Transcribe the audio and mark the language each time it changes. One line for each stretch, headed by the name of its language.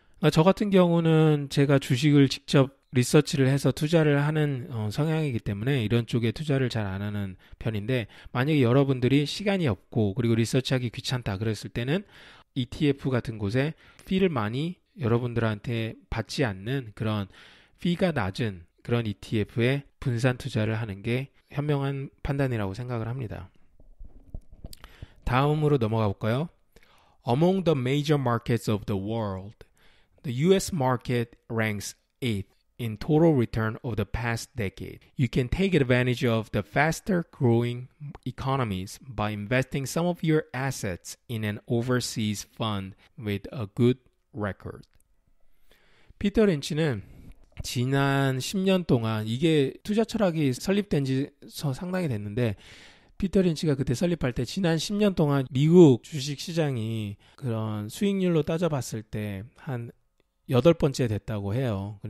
Korean: 저 같은 경우는 제가 주식을 직접 리서치를 해서 투자를 하는 성향이기 때문에 이런 쪽에 투자를 잘 안 하는 편인데 만약에 여러분들이 시간이 없고 그리고 리서치하기 귀찮다 그랬을 때는 ETF 같은 곳에 피를 많이 여러분들한테 받지 않는 그런 피가 낮은 그런 ETF에 분산 투자를 하는 게 현명한 판단이라고 생각을 합니다. 다음으로 넘어가 볼까요?
English: Among the major markets of the world, the US market ranks 8th in total return of the past decade. You can take advantage of the faster growing economies by investing some of your assets in an overseas fund with a good record.
Korean: 피터 린치는 지난 10년 동안 이게 투자 철학이 설립된 지 상당히 됐는데 피터 린치가 그때 설립할 때 지난 10년 동안 미국 주식 시장이 그런 수익률로 따져봤을 때 한 8번째 됐다고 해요.